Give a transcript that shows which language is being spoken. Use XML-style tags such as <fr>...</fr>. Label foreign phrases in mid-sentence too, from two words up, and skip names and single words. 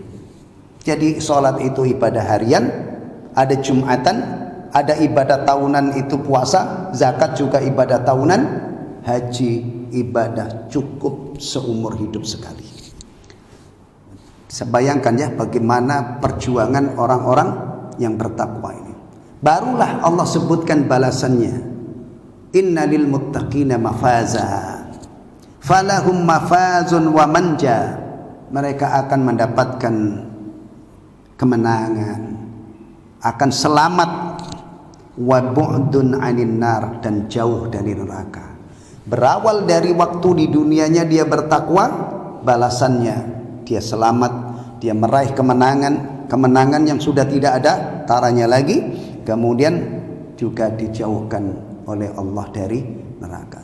<id>Jadi sholat itu ibadah harian, ada Jumatan, ada ibadah tahunan itu puasa, zakat juga ibadah tahunan, haji ibadah cukup seumur hidup sekali. Saya bayangkan ya bagaimana perjuangan orang-orang yang bertakwa ini. Barulah Allah sebutkan balasannya.</id> <ar>إن للمتقين مفازا فلهم مفاز ومنجى.</ar> <id>Mereka akan mendapatkan kemenangan, akan selamat,</id> <ar>وبعد عن النار,</ar> <id>dan jauh dari neraka. Berawal dari waktu di dunianya dia bertakwa, balasannya dia selamat, dia meraih kemenangan yang sudah tidak ada taranya lagi, kemudian juga dijauhkan oleh Allah dari neraka.</id>